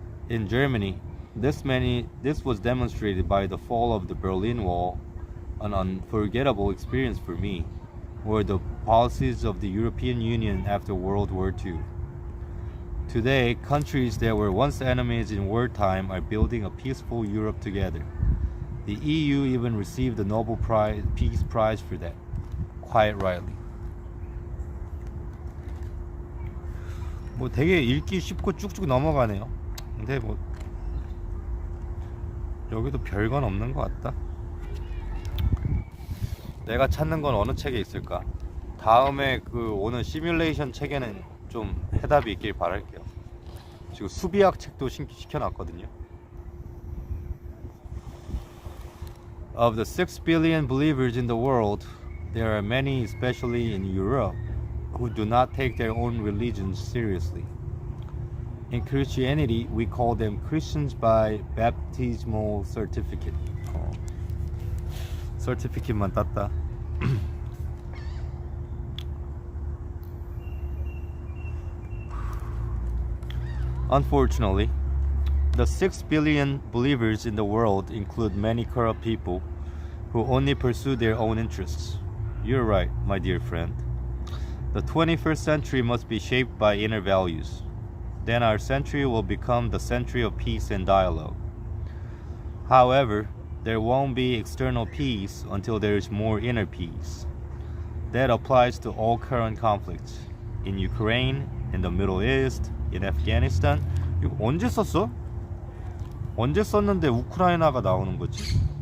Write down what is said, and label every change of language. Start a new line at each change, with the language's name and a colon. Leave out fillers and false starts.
English: In Germany, this was demonstrated by the fall of the Berlin Wall, an unforgettable experience for me, or the policies of the European Union after World War II. Today, countries that were once enemies in wartime are building a peaceful Europe together. The EU even received the Nobel Peace Prize for that, quite rightly.
Korean: 뭐 되게 읽기 쉽고 쭉쭉 넘어가네요. 근데 뭐 여기도 별건 없는 것 같다. 내가 찾는 건 어느 책에 있을까? 다음에 그 오는 시뮬레이션 책에는 좀 해답이 있길 바랄게요. 지금 수비학 책도 시켜놨거든요.
English: Of the 6 billion believers in the world, there are many, especially in Europe, who do not take their own religions seriously. In Christianity, we call them Christians by baptismal certificate.
Korean: certificate만 땄다.
English: Unfortunately, the 6 billion believers in the world include many corrupt people who only pursue their own interests. You're right, my dear friend. The 21st century must be shaped by inner values. Then our century will become the century of peace and dialogue. However, there won't be external peace until there is more inner peace. That applies to all current conflicts. In Ukraine, in the Middle East, in Afghanistan.
Korean: 이거 언제 썼어? 언제 썼는데 우크라이나가 나오는 거지?